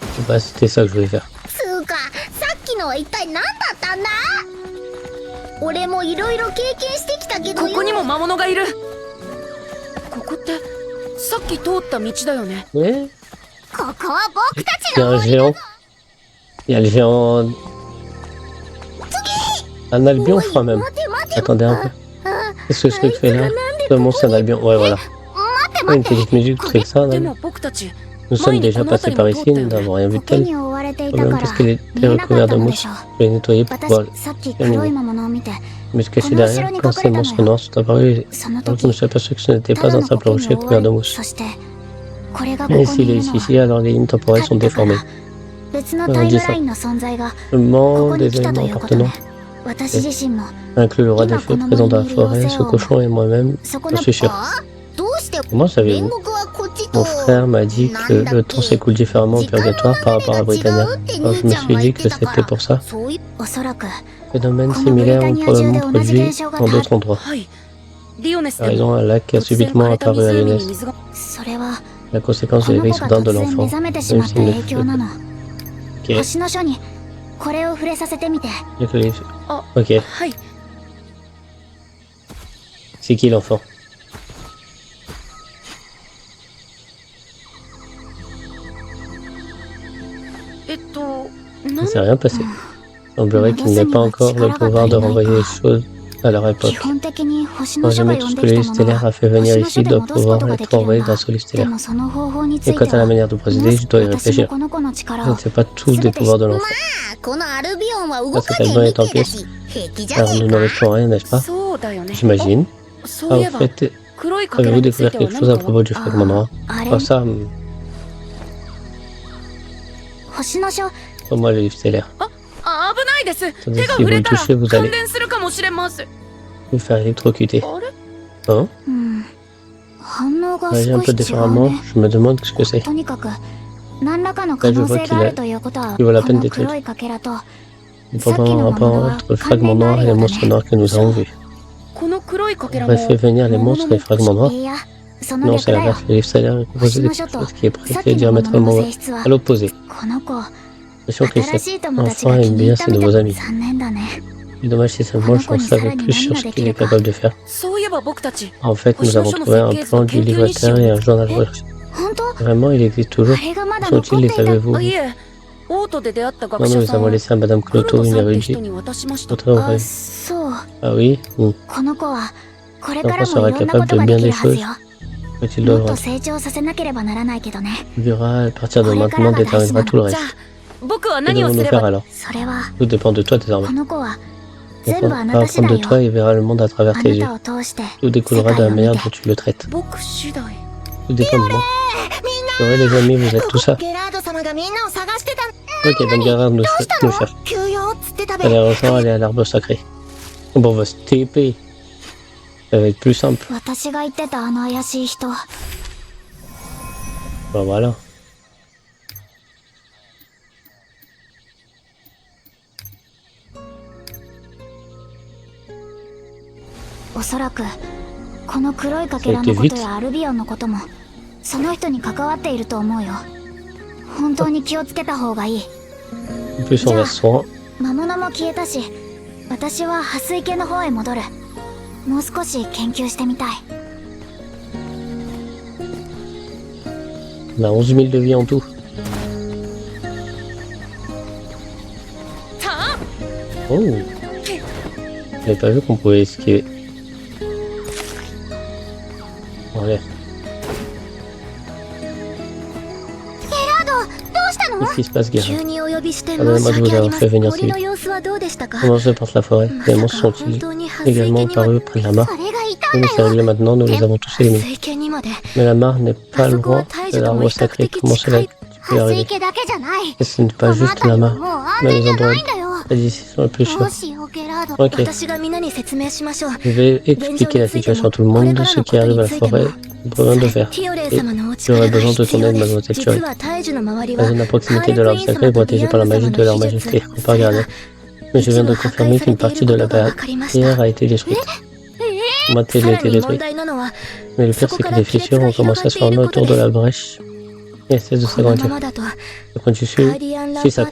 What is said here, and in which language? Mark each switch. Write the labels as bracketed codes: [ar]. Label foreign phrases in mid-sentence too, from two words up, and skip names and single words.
[fr] Bah, c'était ça que je voulais faire. [ja] つうかさっきのは一体何だったんだ。俺もいろいろ経験してきたけどよ。ここにも魔物がいる。ここってさっき通った道だよね。 [fr] Mais [ja] ここは僕た [fr] il [ja] ち [fr] y a [ja] の [fr] un [ja] 森だ [fr] géant. Il y a le géant. Un albion, je crois même. [ja] 待て待て。 [fr] Attendez un peu. [ja] うん。 [fr] Qu'est-ce que ce truc fait là? Comment c'est un albion? Ouais, voilà. [ja] 待て [fr] Ouais, une [ja] 待て。 [fr] petite musique, tout truc ça. [ja] で [fr] Là. [ja] も僕たち [fr] Nous sommes déjà passés par ici, nous n'avons rien vu de [ja] 苔 [fr] tel. [ja] に覆われていた [fr] Problème [ja] から [fr] parce qu'elle était [ja] 見えなかっ [fr] recouverte [ja] た [fr] de [ja] ので [fr] mousse. [ja] しょう。 [fr] Je l'ai nettoyée pour pouvoir [ja] 私さっき黒い魔物を見て [fr] me cacher derrière. Quand ces monstres noirs sont apparus, [ja] その [fr] alors [ja] 時 [fr] je me suis aperçu que ce n'était [ja] た [fr] pas [ja] だ [fr] un [ja] の [fr] simple [ja] 苔に [fr] rocher [ja] 覆わ [fr] couvert de [ja] れ [fr] mousse. [ja] そしてこれがこ [fr] Mais [ja] こに [fr] s'il [ja] い [fr] est [ja] るの [fr] ici, alors les lignes temporelles sont [ja] だったから [fr] déformées. [ja] 別のタイムラインの存在が [fr] Le [ja] こ [fr] monde [ja] こに [fr] des [ja] 来たと [fr] éléments [ja] いうことね [fr] appartenant [ja] 私自身も [fr] inclut le roi des feux présent dans la forêt, ce cochon et moi-même, [ja] そこ [fr] j'en [ja] の [fr] suis sûr. [ja] あどうして [fr] Comment [ja] 煉 [fr] savez-vous? [ja] 獄はこっちと [fr] Mon frère m'a dit que le temps s'écoule différemment au purgatoire par rapport à Britannia. Alors je me suis dit que c'était pour ça. [ja] そういうおそらく [fr] Phénomènes similaires ont probablement produit dans d'autres endroits. [ja] はいリオネス [fr] Par [ja] でも [fr] exemple, un lac a [ja] 突然 [fr] subitement [ja] 枯れた [fr] apparu à [ja] 湖に [fr] Lyonès. [ja] 水がそれは [fr] La conséquence [ja] こ [fr] de [ja] の [fr] l'éveil [ja] 子が [fr] soudain de [ja] 突然 [fr] l'enfant. [ja] 目覚めてし [fr] Même [ja] まった [fr] s'il ne [ja] 影響なの [fr] Ok, [ja] 星の書にこれを触れさせてみて [fr] je te l'ai- [ja] あ [fr] ok. [ja] はい [fr] C'est qui l'enfant? [ja] な [fr] Il [ja] ん [fr] s'est rien passé. Il semblerait qu'il n'ait pas encore le pouvoir de renvoyer les choses à leur [ja] 基 [fr] époque. [ja] 本的に星 [fr] Quand [ja] の書が [fr] jamais [ja] 呼 [fr] tout [ja] ん [fr] ce [ja] で [fr] que [ja] き [fr] le [ja] たもの [fr] stellaire [ja] は [fr] a fait venir [ja] 星の [fr] ici [ja] 書で [fr] doit [ja] 戻すこ [fr] pouvoir [ja] とが [fr] être [ja] できる [fr] envoyé [ja] ん [fr] d'un [ja] だ [fr] seul [ja] で [fr] stellaire. [ja] もその方法につ [fr] Et [ja] い [fr] quant [ja] て [fr] à la [ja] は [fr] manière de [ja] も [fr] procéder, je dois y [ja] う私も [fr] réfléchir. [ja] この子の力 [fr] Je ne [ja] を [fr] sais pas tout des pouvoirs de l'enfant. [ja] このアルビオンは動 [fr] Ah, [ja] か [fr] cet [ja] ね [fr] album [ja] え [fr] est en [ja] みてえだ [fr] pièces. [ja] し平気じゃ [fr] Alors [ja] ね [fr] nous [ja] え [fr] ne [ja] か [fr] risquons rien, n'est-ce pas? [ja] そうだよね [fr] J'imagine. [ja] そう [fr] Ah, [ja] いえ [fr] au [ja] ば [fr] fait, [ja] 黒いかけら [fr] avez-vous [ja] につい [fr] découvert [ja] ては [fr] quelque [ja] 何 [fr] chose à [ja] か [fr] propos du fragment noir? [ja] あれ [fr] Oh ça, [ja] 星の書 [fr] pour moi le livre stellaire. [ja] あ危ないです [fr] Tandis [ja] 手が [fr] si [ja] 触 [fr] vous [ja] れ [fr] le [ja] たら [fr] touchez, vous [ja] 感 [fr] allez [ja] 電するかもしれます [fr] vous faire électrocuter. [ja] あれ [fr] Hein? [ja] うん反応が [fr] Réagit un [ja] 少 [fr] peu [ja] し違う [fr] différemment, [ja] ね [fr] je me demande ce que c'est. [ja] とにかく何らかの可能性があるということは [fr] il [ja] こ [fr] vaut la peine [ja] の [fr] d'étudier. [ja] 黒いかけらと [fr] Il peut avoir un rapport entre le fragment noir et les monstres noirs que nous avons vus. [ja] この黒いかけ [fr] On [ja] ら [fr] aurait fait [ja] も [fr] venir les monstres et les fragments noirs. [ja] いやその [fr] Non, [ja] 逆 [fr] c'est [ja] だよ [fr] l'inverse. Le livre stellaire est composé de quelque chose qui est prêté diamétralement [ja] 性質は [fr] à l'opposé. [ja] この子 [fr] L'impression que [ja] 新 [fr] cet [ja] しい友達が [fr] enfant [ja] 気 [fr] aime [ja] に入 [fr] bien [ja] った [fr] ses [ja] みた [fr] nouveaux [ja] い [fr] amis. [ja] 残念だね [fr] C'est dommage si seulement je en savais plus sur ce qu'il est capable de faire. [ja] そういえば僕たち [fr] En fait, nous avons trouvé un plan du livre terre et un journal recherché. [ja] 本当 [fr] Vraiment, il existe [ja] あ [fr] toujours. [ja] れがまだ [fr] Sont-ils, [ja] 残ってい [fr] les [ja] た [fr] savez-vous? [ja] あいえオートで出会った学 [fr] Non, nous [ja] 者 [fr] les [ja] さん [fr] avons laissés à Madame [ja] 黒 [fr] Cloto, [ja] 田 [fr] une [ja] さんって人 [fr] érudite. [ja] に渡しました [fr] Votre [ja] あ [fr] oreille. [ja] そう [fr] Ah oui? Hmm. [ja] この子はこれから [fr] L'enfant [ja] も [fr] sera [ja] いろんなこ [fr] capable [ja] と [fr] de [ja] がで [fr] bien [ja] き [fr] des [ja] るはず [fr] choses. [ja] よ [fr] Faut-il [ja] もっと [fr] devra. [ja] 成長させなければならないけどね [fr] On verra, à partir de maintenant, déterminera tout le [ja] じゃ [fr] reste. [ja] あ僕は [fr] Que [ja] 何をす [fr] devons-nous [ja] れ [fr] faire [ja] ば [fr] alors? [ja] それは [fr] Tout dépend de toi [ja] こ [fr] désormais. [ja] の子は [fr] On [ja] 全部あな [fr] va [ja] た次 [fr] apprendre [ja] 第 [fr] de [ja] よ [fr] toi et verra le monde à travers [ja] あ [fr] tes [ja] な [fr] yeux. [ja] たを通して [fr] Tout [ja] 世 [fr] découlera de [ja] 界 [fr] la [ja] を見 [fr] manière [ja] て [fr] dont tu le traites. [ja] 僕次第 [fr] Tout dépend de moi. C'est vrai, les amis, vous êtes tout ça. [ja] ゲラード様がみんなを探してた [fr] Ok, donc Gérard nous cherche. [ja] 休養っつってたべ [fr] Allez, rejoins, aller à l'arbre sacré. Bon, on va se TP. Ça va être plus simple. [ja] 私が言ってたあの怪しい人 [fr] Ben voilà. [ja] おそらくこの黒いかけらのことやアルビオンのこともその人に関わっていると思うよ本当に気をつけた方がいい [fr] En plus, on reste soin. [ja] 魔物も消えたし私は破水系の方へ戻るもう少し研究してみたい [fr] On a 11 000 de vie en tout. [ja] たあ [fr] Oh. J'avais pas vu qu'on pouvait esquiver. Allez. [ja] ゲラードどうしたの [fr] Qu'est-ce qui se passe, Gérard? [ja] 急にお呼びして [fr] Pardonnez-moi [ja] 申 [fr] de [ja] し [fr] vous [ja] 訳あり [fr] avoir [ja] ま [fr] fait [ja] せん [fr] venir [ja] 森 [fr] si [ja] の [fr] vite. [ja] 様子はどうでしたか [fr] Comment se porte la forêt? Les [ja] ま [fr] monstres [ja] さか [fr] sont-ils [ja] 本当に破水系 [fr] également [ja] にまで [fr] apparus près de la mare? [ja] それがいた [fr] Oui, [ja] ん [fr] mais [ja] だ [fr] c'est [ja] よ [fr] réglé maintenant, nous les avons tous [ja] 破 [fr] éliminés. [ja] 水系にまで [fr] Mais la mare n'est pas loin de l'arbre sacré. Comment cela tu peux y [ja] 破水 [fr] arriver? [ja] 系だけじゃない [fr] Et ce n'est [ja] こ [fr] pas [ja] の [fr] juste [ja] 辺 [fr] la [ja] りは [fr] mare. [ja] もう安 [fr] Mais [ja] 全 [fr] les [ja] じゃ [fr] endroits [ja] ないんだよ [fr] d'ici sont les plus [ja] どう [fr] sûrs. [ja] しようゲラード [fr] Ok. [ja] 私がみんなに説明しましょう [fr] Je vais expliquer la situation à tout le monde de ce qui arrive à la forêt. Nous prenons de faire. [ja] ティオレイ [fr] Et [ja] 様のお [fr] j'aurais [ja] 力が [fr] besoin de [ja] 必 [fr] ton [ja] 要 [fr] aide, [ja] です [fr] mademoiselle [ja] 実 [fr] Turing. [ja] は大樹の周り [fr] La [ja] は [fr] zone à [ja] ハー [fr] proximité [ja] レ [fr] de [ja] クイ [fr] l'arbre [ja] ン [fr] sacré [ja] 様 [fr] est [ja] とディ [fr] protégée [ja] ア [fr] par la [ja] ンナ様 [fr] magie [ja] の [fr] de [ja] 秘 [fr] leur [ja] 術 [fr] majesté. On peut regarder. [ja] が [fr] Mais je [ja] 実 [fr] viens [ja] は [fr] de [ja] 破壊 [fr] confirmer [ja] さ [fr] qu'une [ja] れている [fr] partie [ja] こ [fr] de [ja] と [fr] la [ja] が分かりました [fr] barrière a été détruite. La moitié [ja] さ [fr] a [ja] ら [fr] été [ja] に問 [fr] détruite. [ja] 題なのは [fr] Mais le [ja] そ [fr] pire, [ja] こ [fr] c'est [ja] か [fr] que [ja] ら [fr] des [ja] 亀裂 [fr] fissures [ja] が [fr] ont [ja] 広が [fr] commencé à [ja] っ [fr] se [ja] てい [fr] former [ja] ること [fr] autour de [ja] で [fr] la brèche. essaie de [ja] このま [fr] s'agrandir. [ja] まだと [fr] Quand tu suis, [ja] ガーディアンラン [fr] si [ja] パ